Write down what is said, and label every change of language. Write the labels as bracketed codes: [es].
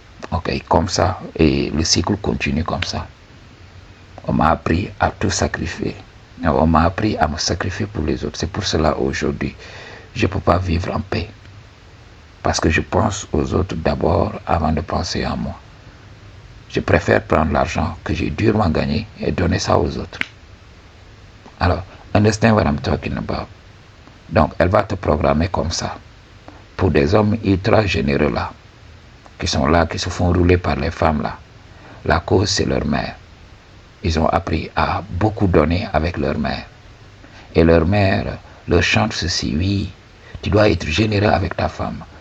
[fr] Ok, comme ça, et le cycle continue comme ça. On m'a appris à tout sacrifier. On m'a appris à me sacrifier pour les autres. C'est pour cela aujourd'hui, je ne peux pas vivre en paix. Parce que je pense aux autres d'abord avant de penser à moi. Je préfère prendre l'argent que j'ai durement gagné et donner ça aux autres. [en] Alors, understand what I'm talking about. [fr] Donc, elle va te programmer comme ça. Pour des hommes ultra généreux là, qui sont là, qui se font rouler par les femmes là, la cause c'est leur mère. Ils ont appris à beaucoup donner avec leur mère. Et leur mère leur chante ceci, oui, tu dois être généreux avec ta femme.